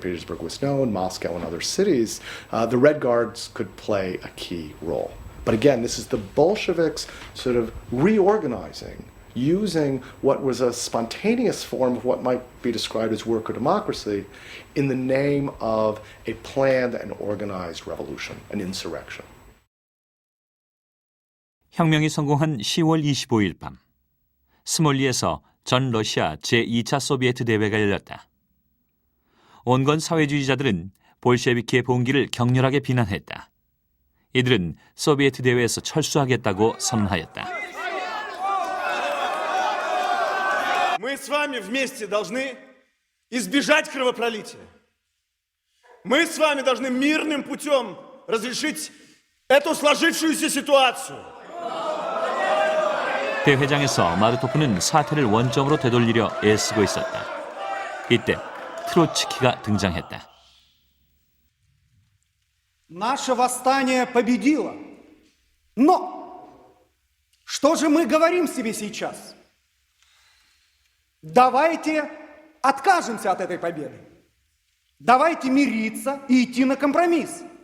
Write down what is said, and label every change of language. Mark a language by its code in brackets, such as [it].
[en] Petersburg was known, Moscow and other cities, the Red Guards could play a key role. But again, this is the Bolsheviks sort of reorganizing using what was a spontaneous form of what might be described as worker democracy in the name of a planned and organized revolution, an insurrection. [ko] 혁명이 성공한 10월 25일 밤, 스몰리에서 전 러시아 제2차 소비에트 대회가 열렸다. 온건 사회주의자들은 볼셰비키의 봉기를 격렬하게 비난했다. 이들은 소비에트 대회에서 철수하겠다고 선언하였다. [ru] Мы с вами вместе должны избежать кровопролития. Мы с вами должны мирным путем разрешить эту сложившуюся ситуацию. [ko] 대회장에서 마르토프는 사태를 원점으로 되돌리려 애쓰고 있었다. 이때 트로츠키가 등장했다. [ru] Наше восстание победило. Но что же мы говорим себе сейчас? Давайте откажемся от этой победы. Давайте мириться и идти на компромисс.